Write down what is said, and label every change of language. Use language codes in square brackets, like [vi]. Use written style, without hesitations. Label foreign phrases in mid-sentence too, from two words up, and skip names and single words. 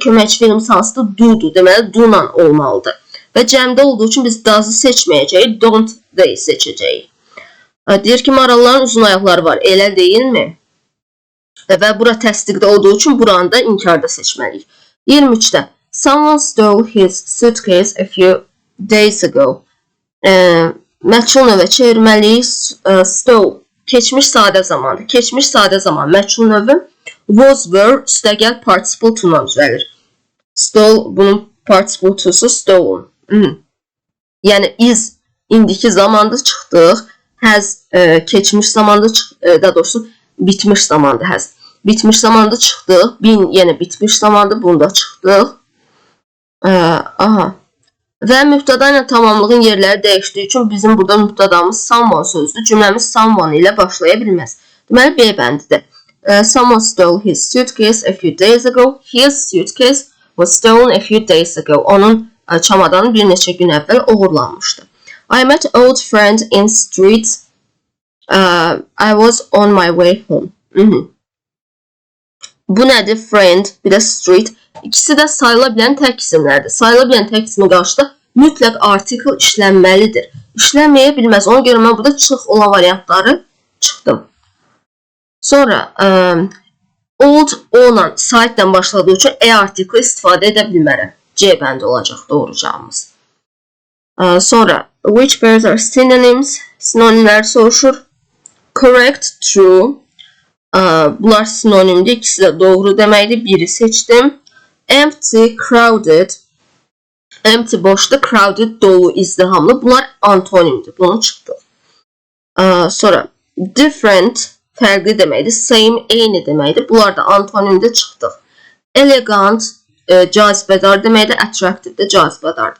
[az] Köməkçi feilimiz hansıdır? Do-dur. Deməli, do-la olmalıdır. Və cəmdə olduğu üçün biz does-ı seçməyəcəyik, don't da seçəcəyik. Deyir ki, maralların uzun ayaqları var. Elə deyilmi? Və bura təsdiqdə olduğu üçün buranı da inkarda seçməliyik. [en] 23-də Someone stole his suitcase a few days ago. [az] Məchul növə çevirməliyik. Stole. Keçmiş sadə zamandır. Keçmiş sadə zaman. Məchul növü [en] was, were, [az] üstəgəl participle to-la düzəlir. Stole, bunun participle to-su stolen. Yəni, is indiki zamanda çıxdıq. Has keçmiş zamanda çıxdıq. Daha doğrusu, bitmiş zamanda has. Bitmiş zamanda çıxdıq. Been yenə bitmiş zamanda bunda çıxdıq. Və mübtada ilə tamamlığın yerləri dəyişdiyi üçün bizim burada mübtadamız someone sözdür. Cümləmiz someone ilə başlaya bilməz. Deməli, B bəndidir. [en] Someone stole his suitcase a few days ago. His suitcase was stolen a few days ago. [az] Onun çamadanı bir neçə gün əvvəl oğurlanmışdı. [en] I met an old friend in street. I was on my way home. [az] Bu nədir? Friend, bir də street. İkisi də sayıla bilən tək isimlərdir. Sayıla bilən tək ismi qarşıda mütləq artikel işlənməlidir. İşlənməyə bilməz. Ona görə mən burada çıx olan variantları çıxdım. Sonra old o-la site'dən başladığı üçün artikel istifadə edə bilmərəm. C bəndi olacaq doğru cavabımız. [en] Sonra which pairs are synonyms? [az] Sinonimlər soruşur. [en] Correct, true. [az] Bunlar sinonimdir. İkisi də doğru deməkdir. Biri seçdim. [en] Empty, crowded. Empty [az] boşdur. Crowded dolu, izdihamlı. Bunlar antonimdir. Bunu çıxdı. Sonra different, fərqli deməkdir. Same, eyni deməkdir. Bunlar da antonimdə çıxdıq. Elegant, cazibədar deməkdir. Attractive də cazibədardır.